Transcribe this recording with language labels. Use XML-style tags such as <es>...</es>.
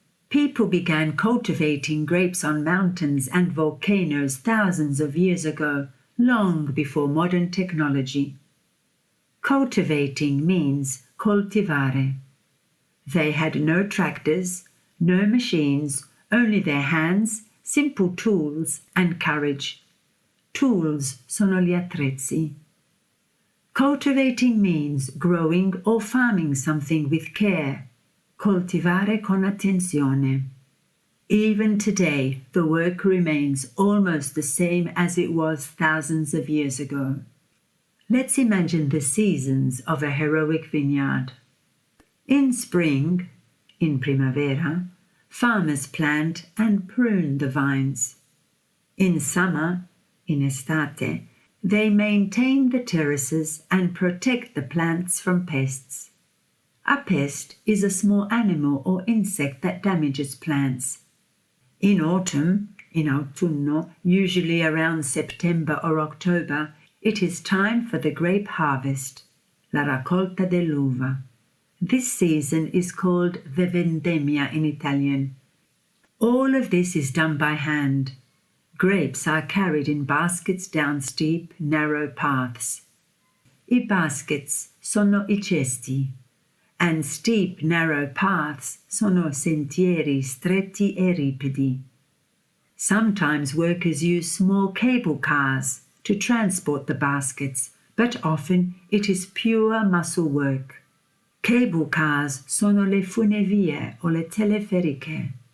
<en>People began cultivating grapes on mountains and volcanoes thousands of years ago, long before modern technology. Cultivating means coltivare. They had no tractors, no machines, only their hands, simple tools, and courage.</en> <it>Tools sono gli attrezzi.</it> <en>Cultivating means growing or farming something with care.</en> <it>Coltivare con attenzione.</it> <en>Even today, the work remains almost the same as it was thousands of years ago. Let's imagine the seasons of a heroic vineyard. In spring,</en> <it>in primavera,</it> <en>farmers plant and prune the vines. In summer,</en> <it>in estate,</it> <en>they maintain the terraces and protect the plants from pests. A pest is a small animal or insect that damages plants. In autumn,</en> <it>in autunno,</it> <en>usually around September or October, it is time for the grape harvest,</en> <it>la raccolta dell'uva.</it> <en>This season is called the vendemmia in Italian. All of this is done by hand. Grapes are carried in baskets down steep, narrow paths.</en> <it>I baskets sono I cesti,</it> <en>and steep, narrow paths</en> <it>sono sentieri stretti e ripidi.</it> <en>Sometimes workers use small cable cars to transport the baskets, but often it is pure muscle work. Cable cars</en> <it>sono le funevie o le teleferiche.</it>